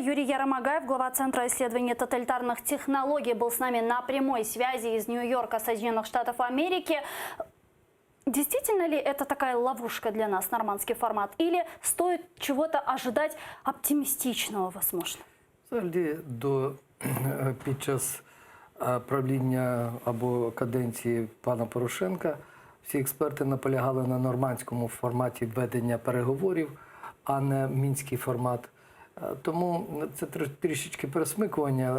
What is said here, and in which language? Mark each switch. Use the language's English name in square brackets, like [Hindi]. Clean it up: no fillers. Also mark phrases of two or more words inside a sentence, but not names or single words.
[Russian] Юрий Яромагаев, глава Центра исследований тоталитарных технологий, был с нами на прямой связи из Нью-Йорка, Соединенных Штатов Америки. Действительно ли это такая ловушка для нас, нормандский формат? Или стоит чего-то ожидать оптимистичного, возможно? [Ukrainian] Під час правління або каденції пана Порошенка всі експерти наполягали на нормандському форматі ведення переговорів, а не мінський формат. Тому це трішечки пересмикування.